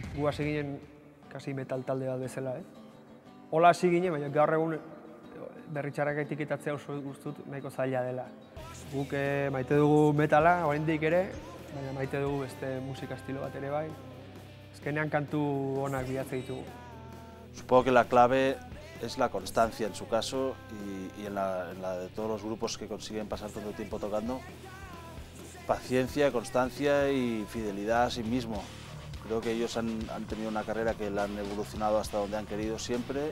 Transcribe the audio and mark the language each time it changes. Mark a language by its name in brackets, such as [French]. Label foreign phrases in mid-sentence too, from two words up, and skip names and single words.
[Basque] Gu hasi ginen kasi metal talde bat bezala, Hola hasi ginen, baina gaur egun berritxarrak etiketatzea oso guztut nahiko zaila dela. Guk maite dugu metala, oraindik ere, baina maite dugu beste musika estilo bat ere bai. Azkenean kantu onak bilatzen ditugu. [Spanish] Supongo que la clave es la constancia en su caso y en la de todos los grupos que consiguen pasar tanto tiempo tocando. Paciencia, constancia y fidelidad a sí mismo. Creo que ellos han tenido una carrera que la han evolucionado hasta donde han querido siempre.